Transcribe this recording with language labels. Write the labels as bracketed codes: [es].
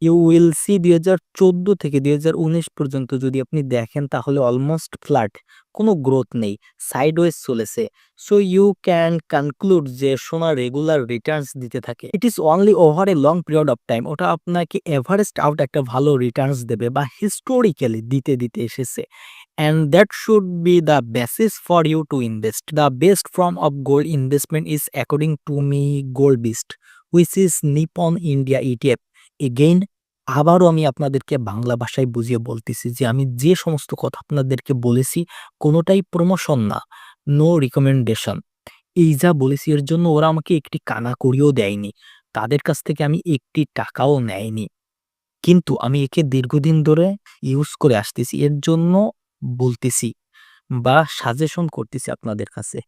[en] you will see [bn] 2014 থেকে 2019 পর্যন্ত যদি আপনি দেখেন তাহলে অলমোস্ট ফ্ল্যাট, কোনো গ্রোথ নেই, সাইডওয়েজ চলেছে। [en] so you can conclude [bn] যে সোনা রেগুলার রিটার্নস দিতে থাকে, [en] it is only over a long period of time, [bn] ওটা আপনাকে এভারেস্ট আউট একটা ভালো রিটার্নস দেবে বা হিস্টোরিক্যালি দিতে দিতে এসেছে, [en] and that should be the basis for you to invest. The best form of gold investment is according to me Gold Beast, which is Nippon India ETF. [bn] Again, আবারও আমি আপনাদেরকে বাংলা ভাষায় বুঝিয়ে বলতেছি যে আমি যে সমস্ত কথা আপনাদেরকে বলেছি কোনোটাই প্রমোশন না, নো রিকমেন্ডেশন। এই যা বলেছি এর জন্য ওরা আমাকে একটি কানা করিও দেয়নি, তাদের কাছ থেকে আমি একটি টাকাও নেয়নি, কিন্তু আমি একে দীর্ঘদিন ধরে ইউজ করে আসতেছি, এর জন্য বলতেছি বা সাজেশন করতেছি আপনাদের কাছে।